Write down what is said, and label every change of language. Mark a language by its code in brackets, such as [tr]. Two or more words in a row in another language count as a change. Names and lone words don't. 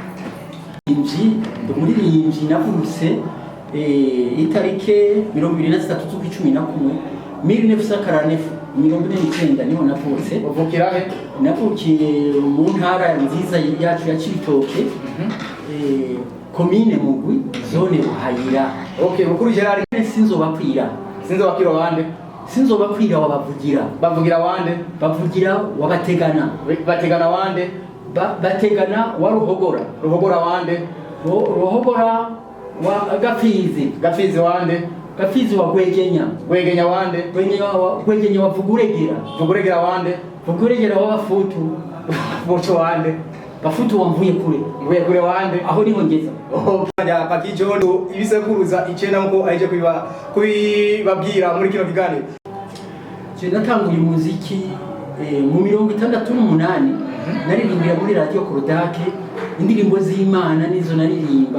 [rn] Umuririmbyi navutse itarike 23 z'ukwa 1949 niho navutse. Uvukira he? Navukiye mu ntara nziza yacu ya Cibitoke, komine Mugwi, zone Buhayira. Okay, Bukuru Gerard sinzobakwira wande? Sinzobakwira wabavugira. Bavugira wande? Bavugira wabategana. Bategana wande? Bategana wa Ruhogora. Ruhogora wande? Ruhogora wa Gafizi wande? Gafizi wa Gwegenya wande? Gwegenya wa Vuguregera wande? Vuguregera wa Bafutu. Bocho wande? Bafutu wa Mvuye kure wande? Aho niho ngeza. Ya Pakijo ibisekuruza icena nko aje kubabwira muri kino kiganiro. Je natanguye umuziki mu 68 naririmbira muri radio Korodake indirimbo z'Imana nizo naririmba.